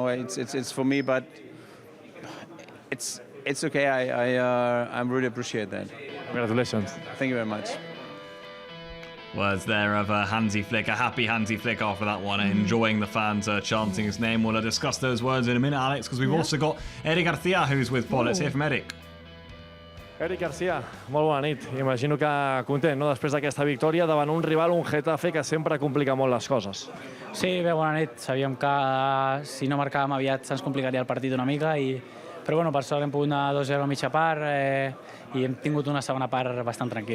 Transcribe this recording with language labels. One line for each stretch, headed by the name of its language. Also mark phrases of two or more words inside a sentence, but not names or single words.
English: It's for me, but it's okay. I really appreciate that. Congratulations. Thank you very much. Words there of Hansi Flick, a happy Hansi Flick after that one, enjoying the fans chanting his name. We'll discuss those words in a minute, Alex, because we've also got Eric Garcia, who's with Paul. Let's hear from Eric.
Catalan: Eric Garcia, molt bona nit. Imagino que content, no? Després d'aquesta victòria davant un rival, un Getafe, que sempre complica molt les coses. Sí, bé, bona nit. Sabíem que si no marcàvem aviat se'ns complicaria el partit una mica, però bueno, per sort hem pogut anar 2-0 a mitja part i hem tingut una segona part bastant tranquil·la.